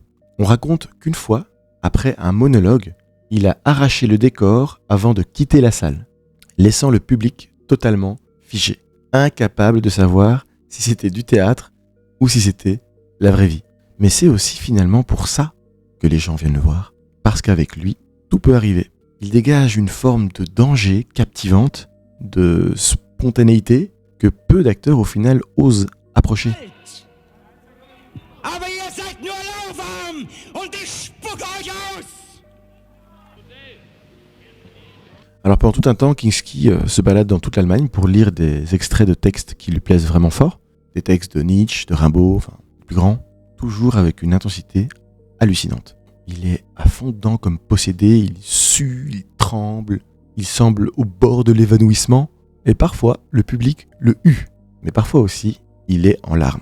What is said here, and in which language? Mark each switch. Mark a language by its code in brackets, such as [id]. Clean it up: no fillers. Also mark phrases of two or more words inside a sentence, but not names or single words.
[fr] On raconte qu'une fois, après un monologue, il a arraché le décor avant de quitter la salle, laissant le public totalement figé, incapable de savoir si c'était du théâtre ou si c'était la vraie vie. Mais c'est aussi finalement pour ça que les gens viennent le voir, parce qu'avec lui, tout peut arriver. Il dégage une forme de danger captivante, de spontanéité, que peu d'acteurs au final osent approcher. [de] Aber ihr seid nur lauwarm und ich spucke euch aus! [fr] Alors pendant tout un temps, Kinski se balade dans toute l'Allemagne pour lire des extraits de textes qui lui plaisent vraiment fort, des textes de Nietzsche, de Rimbaud, enfin plus grands, toujours avec une intensité hallucinante. Il est à fond dedans comme possédé, il sue, il tremble, il semble au bord de l'évanouissement, et parfois le public le hue, mais parfois aussi il est en larmes.